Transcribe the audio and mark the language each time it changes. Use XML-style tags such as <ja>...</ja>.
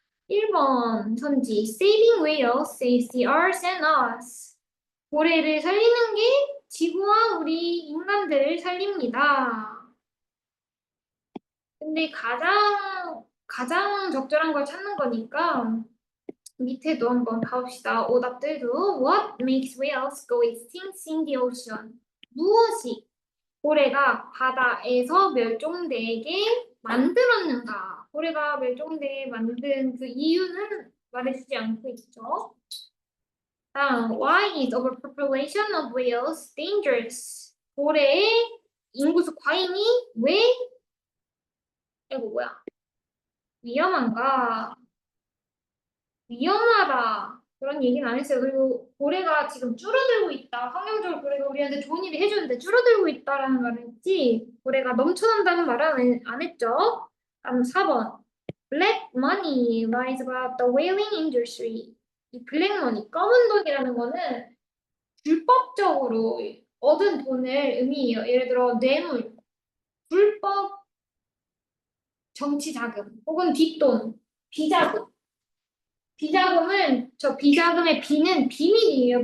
<ko>1번 선지</ko> <en>Saving whales saves the earth and us.</en> <ko>고래를 살리는 게 지구와 우리 인간들을 살립니다. 근데 가장 적절한 걸 찾는 거니까 밑에도 한번 봐봅시다. 오답들도</ko> <en>What makes whales go extinct in the ocean?</en> <ko>무엇이 고래가 바다에서 멸종되게 만들었는가? 고래가 멸종되게 만든 그 이유는 말해주지 않고 있죠.</ko> <en>Why is overpopulation of whales dangerous?</en> <ko>고래의 인구수 과잉이 왜, 이거 뭐야? 위험한가? 위험하다. 그런 얘기는 안 했어요. 그리고 고래가 지금 줄어들고 있다. 환경적으로 고래가 우리한테 좋은 일을 해주는데 줄어들고 있다라는 말을 했지. 고래가 넘쳐난다는 말은 안 했죠. 다음 4번.</ko> <en>Black money lies about the whaling industry.</en> <ko>이 블랙머니, 검은 돈이라는 거는 불법적으로 얻은 돈을 의미해요. 예를 들어 뇌물, 불법 정치 자금, 혹은 뒷돈, 비자금. 비자금은 저 비자금의 비는 비밀이에요.</ko>